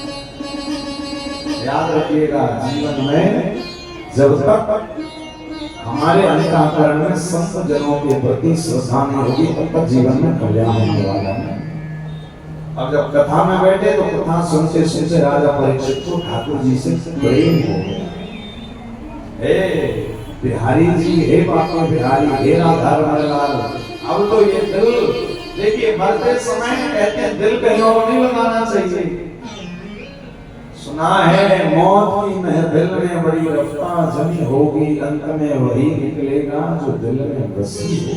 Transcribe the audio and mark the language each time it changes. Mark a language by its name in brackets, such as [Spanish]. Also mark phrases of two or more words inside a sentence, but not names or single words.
[Hindi] याद रखिएगा, जीवन में जब तक हमारे अंतःकरण में संत जनों के प्रति श्रद्धा नहीं होगी तब तक जीवन में कल्याण होने वाला है। अब जब कथा में बैठे तो कथा सुनते सुनते राजा परीक्षित को ठाकुर जी से प्रेम हो गया। हे बिहारी जी, हे बापा बिहारी, हे राधा रमणलाल, अब तो ये दिल देखिए, मरते समय कहते हैं दिल कहीं और नहीं लगाना चाहिए। सुना है मौत की महफिल में बड़ी रफ्तार जमी होगी, अंत में वही निकलेगा जो दिल में बसी हो।